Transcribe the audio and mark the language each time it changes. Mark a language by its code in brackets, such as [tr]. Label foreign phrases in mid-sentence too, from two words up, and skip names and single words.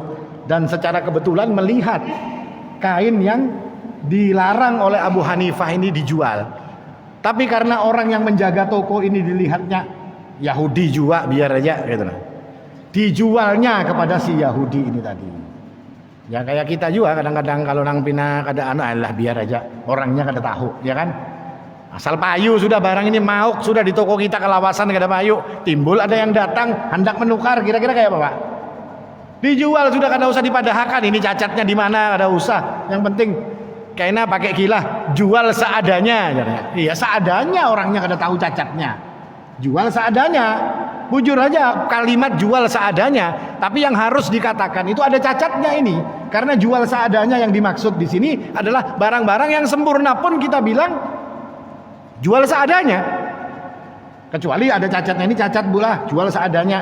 [id] Dan secara kebetulan melihat kain yang dilarang oleh Abu Hanifah ini dijual. Tapi karena orang yang menjaga toko ini dilihatnya Yahudi juga, biar aja gitu lah. Dijualnya kepada si Yahudi ini tadi. [bjn] Ya kayak kita juga kadang-kadang kalau nang pina kada alah biar aja, orangnya kada tahu, ya kan? Asal payu sudah barang ini mauk sudah di toko kita kelawasan kada payu, timbul ada yang datang hendak menukar, kira-kira kayak apa, Pak? Dijual sudah kada usah dipadahkan, ini cacatnya di mana kada usah. [id] Yang penting kayaknya pakai kilah, jual seadanya. Iya seadanya, orangnya kada tahu cacatnya. Jual seadanya. Bujur aja kalimat jual seadanya, tapi yang harus dikatakan itu ada cacatnya ini. Karena jual seadanya yang dimaksud di sini adalah barang-barang yang sempurna pun kita bilang jual seadanya. Kecuali ada cacatnya, ini cacat pula, jual seadanya.